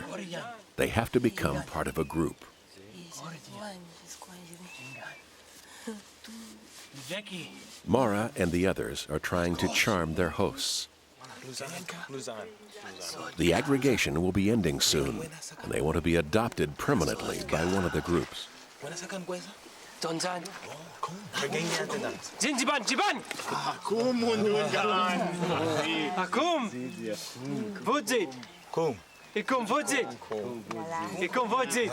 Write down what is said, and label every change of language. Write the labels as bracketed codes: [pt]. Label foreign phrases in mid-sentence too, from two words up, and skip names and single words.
[en] They have to become part of a group. Mara and the others are trying to charm their hosts. The aggregation will be ending soon, and they want to be adopted permanently by one of the groups. Zinjiban, Jiban! Akum! Vuzit! Ikum vuzit! Ikum vuzit!